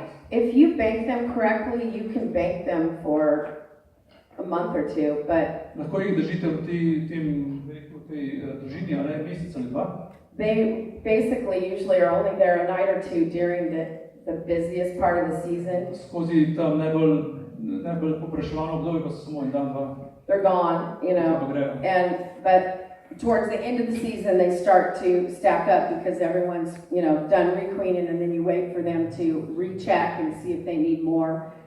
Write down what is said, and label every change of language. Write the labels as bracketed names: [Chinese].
[English] If you bank them correctly, you can bank them for a month or two, but [Slovenian] Lahko jih držite v tej družini, ali mesec ali dva? [English] they basically usually are only there a night or two during the busiest part of the season. [Slovenian] Skozi tam najbolj popraševano obdobje pa so samo en dan, dva. [English] They're gone, but towards the end of the season, they start to stack up because everyone's, done requeening, and then you wait for them to recheck and see if they need more.